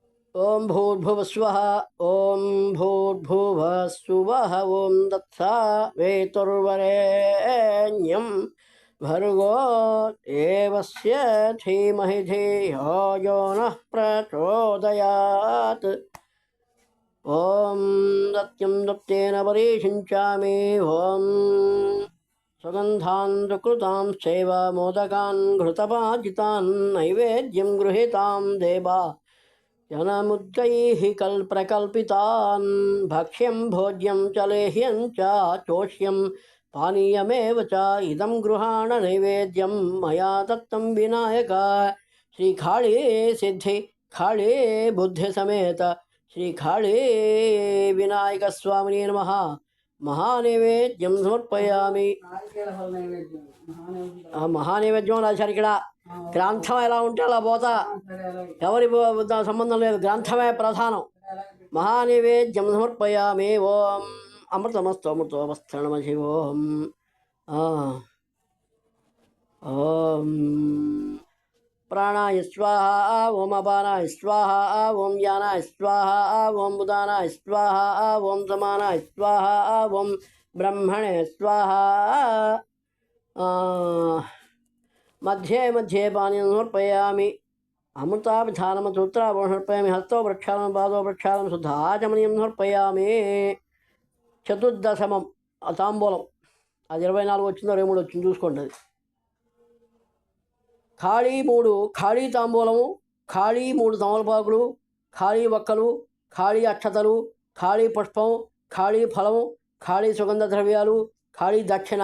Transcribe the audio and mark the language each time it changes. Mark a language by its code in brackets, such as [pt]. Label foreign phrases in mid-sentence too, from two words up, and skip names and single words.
[sa] ఓం భూర్భువస్వః ఓం భూర్భువస్సువః ఓం తత్సవితుర్వరేణ్యం భర్గో దేవస్య ధీమహి ధియో యో నః ప్రచోదయాత్. ఓం సత్యం సత్యేన పరీషించామి. ఓం సుగంధాన్ సుకృతాం చైవ మోదకాన్ ఘృతపాజితాన్ నైవేద్యం గృహీతాం దేవా जनमुद्गैः प्रकल्पितान् भक्ष्यं भोज्यं च लेह्यं च चोष्यं पानीयमेव च इदं गृहाण नैवेद्यं मया दत्तं विनायक. श्रीखाळे सिद्धि खाळे बुद्धिसमेत श्रीखाळे विनायकस्वामिने नमः. महानैवेद्यं समर्पयामि. [te] మహానైవేద్యం రాశారు ఇక్కడ. గ్రంథం ఎలా ఉంటే అలా పోతా, ఎవరి సంబంధం లేదు, గ్రంథమే ప్రధానం. [sa] మహానైవేద్యం సమర్పయామి. ఓం అమృతమస్తు అమృతోపస్థనమసి. ఓం ఓం ప్రాణాయ స్వాహ ఓం అపానాయ స్వాహ ఓం యానాయ స్వాహ ఓం ఉదానాయ స్వాహ ఓం సమానాయ స్వాహ ఓం బ్రహ్మణే స్వాహ. मध्ये मध्ये पानीयं समर्पयामि. अमृताभिधानं सूत्राभरणं समर्पयामि. हस्तो प्रक्षालनं पादो प्रक्षालनं शुद्धाचमनीयं समर्पयामि. చతుర్దశమం తాంబూలం. [te] అది 24 వచ్చిందో 23 వచ్చింది చూసుకోండి. అది ఖాళీ 3 ఖాళీ తాంబూలము, ఖాళీ 3 తమలపాకులు, ఖాళీ వక్కలు, ఖాళీ అక్షతలు, ఖాళీ పుష్పం, ఖాళీ ఫలం, ఖాళీ సుగంధ ద్రవ్యాలు, ఖాళీ దక్షిణ.